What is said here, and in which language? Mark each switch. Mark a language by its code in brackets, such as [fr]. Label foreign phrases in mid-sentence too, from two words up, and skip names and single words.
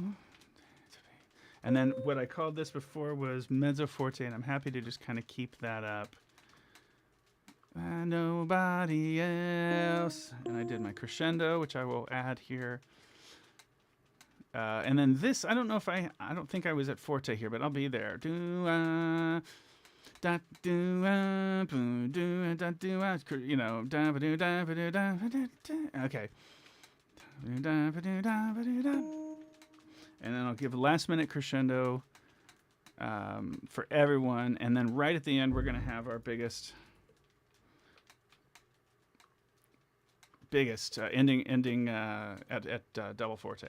[en] And then what I called this before was [it] mezzo forte, [en] and I'm happy to just kind of keep that up. Nobody else. And I did my crescendo, which I will add here. And then this, I don't know if I don't think I was at forte here, but I'll be there. Do da do boo do da do you know da ba do da ba do da ba da. Okay. And then I'll give a last minute crescendo for everyone, and then right at the end we're gonna have our biggest ending at double forte.